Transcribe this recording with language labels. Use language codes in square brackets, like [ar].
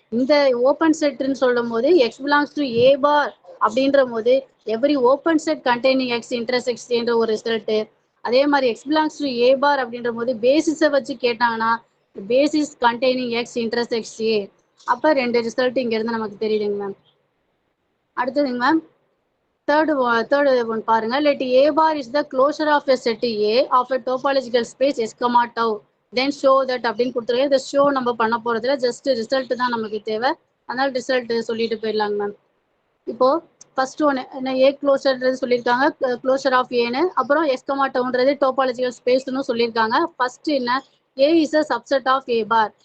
[ta] இந்த ஓப்பன் செட்னு சொல்லும் போது [en] x belongs to A bar [ta] அப்படின்ற போது [en] every open set containing x intersects [ta] என்ற ஒரு ரிசல்ட். அதே மாதிரி எக்ஸ் பிலாங்ஸ் டு ஏ பார் அப்படின்ற போது பேசிஸை வச்சு கேட்டாங்கன்னா [en] Basis containing x intersects A. [ta] அப்ப ரெண்டு ரிசல்ட் இங்க இருந்து நமக்கு தெரியுதுங்க மேம். அடுத்ததுங்க மேம், தேர்டு ஒன் பாருங்க. [en] let a bar is the closure of a set A of a topological space S, tau then show that [ta] அப்படின்னு கொடுத்துருக்கேன். இந்த ஷோ நம்ம பண்ண போறதுல ஜஸ்ட் ரிசல்ட் தான் நமக்கு தேவை, அதனால ரிசல்ட் சொல்லிட்டு போயிடலாங்க மேம். இப்போ ஃபர்ஸ்ட் ஒன்று என்ன ஏ க்ளோஷர்ன்றது சொல்லியிருக்காங்க, க்ளோஷர் ஆஃப் ஏன்னு. அப்புறம் எஸ் டவுன்றது டோபாலஜிக்கல் ஸ்பேஸ்னு சொல்லியிருக்காங்க. ஃபர்ஸ்ட் என்ன [en] A is a subset of A bar.